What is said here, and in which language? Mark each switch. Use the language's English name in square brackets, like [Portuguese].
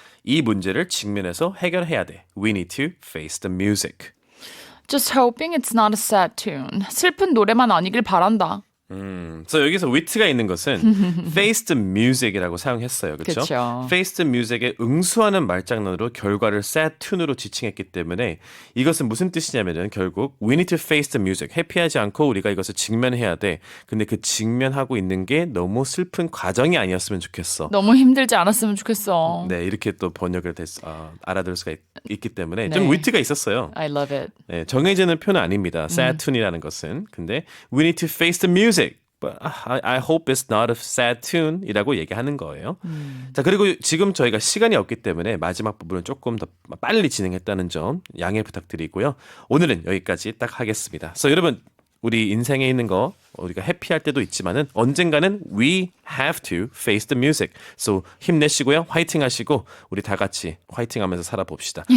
[Korean] 이 문제를 직면해서 해결해야 돼. [English] We need to face the music. Just hoping it's not a sad tune. [Korean] 슬픈 노래만 아니길 바란다. 그래서 여기서 위트가 있는 것은 face the music이라고 사용했어요. 그렇죠? 그쵸. face the music에 응수하는 말장난으로 결과를 sad tune으로 지칭했기 때문에 이것은 무슨 뜻이냐면은 결국 [English] we need to face the music. [Korean] 회피하지 않고 우리가 이것을 직면해야 돼. 근데 그 직면하고 있는 게 너무 슬픈 과정이 아니었으면 좋겠어. 너무 힘들지 않았으면 좋겠어. 네, 이렇게 또 번역을 알아들을 수가 있기 때문에 네. 좀 위트가 있었어요. [English] I love it. [Korean] 네, 정해지는 표는 아닙니다. sad tune이라는 것은. [English] 근데 we need to face the music. But I hope it's not a sad tune [Korean] 이라고 얘기하는 거예요. 자, 그리고 지금 저희가 시간이 없기 때문에 마지막 부분은 조금 더 빨리 진행했다는 점 양해 부탁드리고요. 오늘은 여기까지 딱 하겠습니다. 그래서 여러분 우리 인생에 있는 거 우리가 해피할 때도 있지만은 언젠가는 [English] we have to face the music. [Korean] So 힘내시고요. 화이팅 하시고 우리 다 같이 화이팅 하면서 살아봅시다.